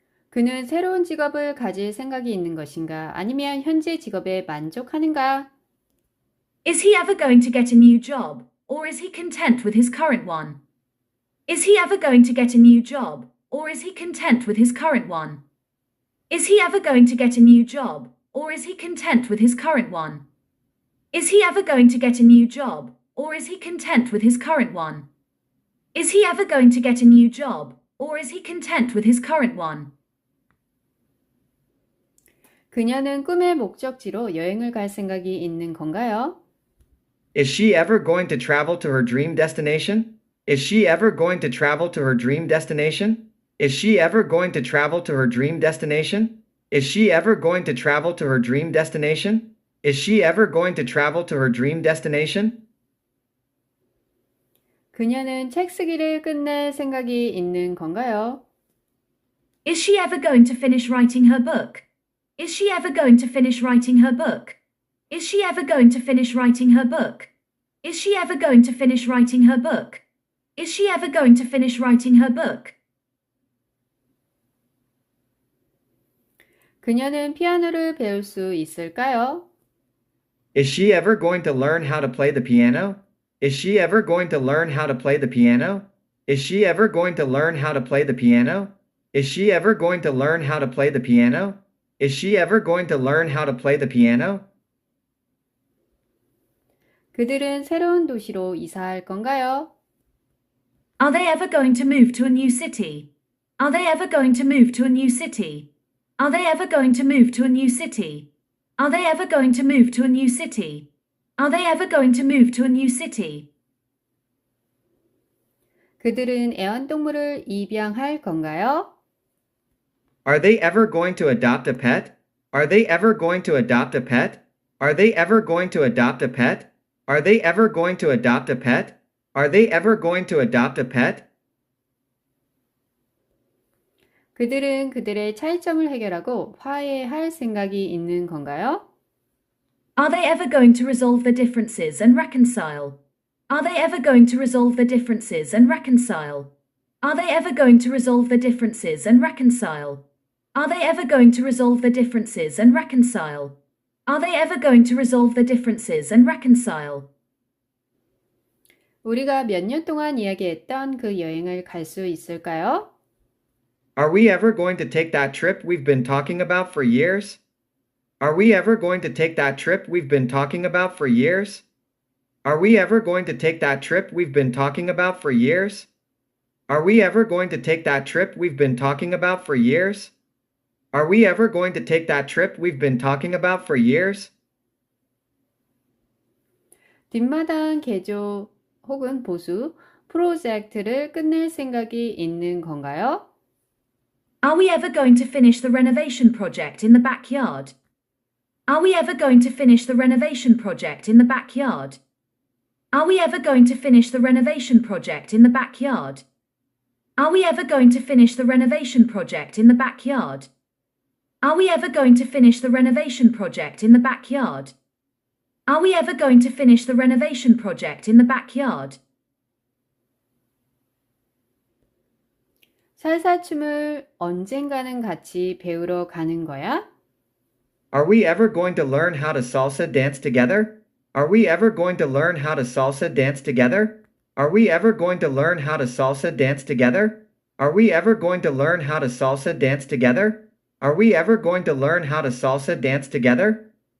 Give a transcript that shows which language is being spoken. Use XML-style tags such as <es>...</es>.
<ko>그는 새로운 직업을 가질 생각이 있는 것인가? 아니면 현재 직업에 만족하는가?</ko> <en>Is he ever going to get a new job, or is he content with his current one? Is he ever going to get a new job, or is he content with his current one? Is he ever going to get a new job, or is he content with his current one? Is he ever going to get a new job, or is he content with his current one? Is he ever going to get a new job, or is he content with his current one?</en> <ko>그녀는 꿈의 목적지로 여행을 갈 생각이 있는 건가요?</ko> <en>Is she ever going to travel to her dream destination? Is she ever going to travel to her dream destination? Is she ever going to travel to her dream destination? Is she ever going to travel to her dream destination? Is she ever going to travel to her dream destination?</en> <ko>그녀는 책 쓰기를 끝낼 생각이 있는 건가요?</ko> <en>Is she ever going to finish writing her book? Is she ever going to finish writing her book? Is she ever going to finish writing her book? Is she ever going to finish writing her book? Is she ever going to finish writing her book?</en> <ko>그녀는 피아노를 배울 수 있을까요?</ko> <en>Is she ever going to learn how to play the piano? Is she ever going to learn how to play the piano? Is she ever going to learn how to play the piano? Is she ever going to learn how to play the piano? Is she ever going to learn how to play the piano?</en> <ko>그들은 새로운 도시로 이사할 건가요?</ko> <en>Are they ever going to move to a new city? Are they ever going to move to a new city? Are they ever going to move to a new city? Are they ever going to move to a new city? Are they ever going to move to a new city?</en> <ko>그들은 애완동물을 입양할 건가요?</ko> <en>Are they ever going to adopt a pet? Are they ever going to adopt a pet? Are they ever going to adopt a pet? Are they ever going to adopt a pet? Are they ever going to adopt a pet?</en> <ko>그들은 그들의 차이점을 해결하고 화해할 생각이 있는 건가요?</ko> <en>Are they ever going to resolve their differences and reconcile? Are they ever going to resolve their differences and reconcile? Are they ever going to resolve their differences and reconcile? Are they ever going to resolve their differences and reconcile? Are they ever going to resolve their differences and reconcile?</en> <ko>우리가 몇 년 동안 이야기했던 그 여행을 갈 수 있을까요?</ko> <en>Are we ever going to take that trip we've been talking about for years? Are we ever going to take that trip we've been talking about for years? Are we ever going to take that trip we've been talking about for years? Are we ever going to take that trip we've been talking about for years? Are we ever going to take that trip we've been talking about for years?</en> <ko>뒷마당 개조 혹은 보수 프로젝트를 끝낼 생각이 있는 건가요?</ko> <en>Are we ever going to finish the renovation project in the backyard? Are we ever going to finish the renovation project in the backyard? Are we ever going to finish the renovation project in the backyard? Are we ever going to finish the renovation project in the backyard? Are we ever going to finish the renovation project in the backyard? Are we ever going to finish the renovation project in the backyard?</en> <ko>살사춤을 언젠가는 같이 배우러 가는 거야?</ko> <en>Are we ever going to learn how to salsa dance together? Are we ever going to learn how to salsa dance together? Are we ever going to learn how to salsa dance together? Are we ever going to learn how to salsa dance together? Are we ever going to learn how to salsa dance together?</en>